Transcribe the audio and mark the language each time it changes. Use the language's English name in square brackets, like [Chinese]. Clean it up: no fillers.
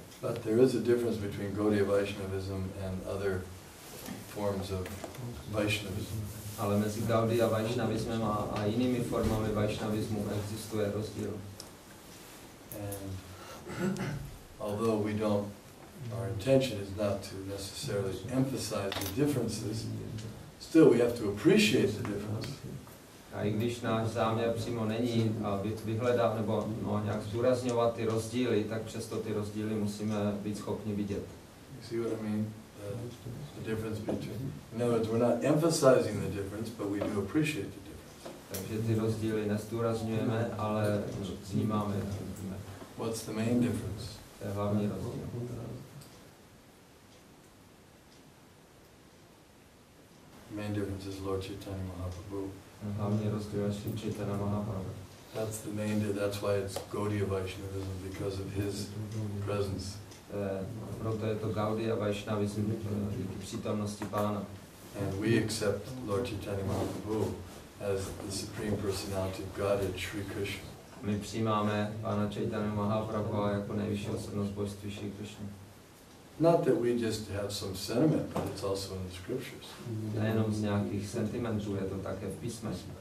[English] But there is a difference between Gaudiya Vaishnavism and other forms of Vaishnavism. [Czech] Ale mezi Gaudiya Vaishnavismem a jinými formami Vaishnavismu existuje rozdíl. [English] And although our intention is not to necessarily emphasize the differences, still we have to appreciate the difference. [Czech] A i když náš záměr přímo není vyhledat nebo nějak zdůrazňovat ty rozdíly, tak přesto ty rozdíly musíme být schopni vidět. [English] You see what I mean? The difference between. In other words, we're not emphasizing the difference, but we do appreciate the difference. [Czech] Takže ty rozdíly nezdůrazňujeme, ale vnímáme. [English] What's the main difference? [Czech] To je hlavní rozdíl. [English] The main difference is Lord Chaitanya Mahaprabhu. [Czech] Hlavní rozdíl je Sri Chaitanya Mahaprabhu. [English] That's why it's Gaudiya Vaishnavism, because of his presence. [Czech] Proto je to Gaudiya Vaishnavism, díky přítomnosti Pána. [English] And we accept Lord Chaitanya Mahaprabhu as the Supreme Personality of Godhead, Sri Krishna. [Czech] My přijímáme Pána Chaitanya Mahaprabhu jako nejvyšší osobnost božství Sri Krishna. [English] Not that we just have some sentiment, but it's also in the scriptures. [Czech] Nejenom z nějakých sentimentů, je to také v písmech.